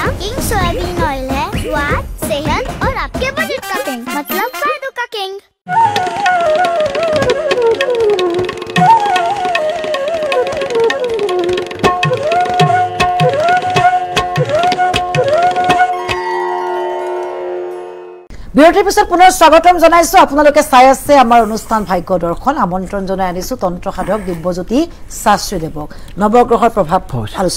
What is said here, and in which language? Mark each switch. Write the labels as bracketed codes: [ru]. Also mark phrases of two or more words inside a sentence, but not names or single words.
[hi] किंग सोयाबीन ऑयल है स्वाद सेहत और आपके बजट का किंग मतलब फायदों का किंग [as] বিৰতিৰ পিছত পুনৰ স্বাগতম জনাইছো আপোনালোকে চাই আছে আমাৰ অনুষ্ঠান ভাগ্য দৰ্শন আমন্ত্ৰণ জনাই আনিছো তন্ত্ৰ সাধক দিব্যজ্যোতি শাস্ত্ৰী দেৱক নৱগ্ৰহৰ প্ৰভাৱ আলোচনা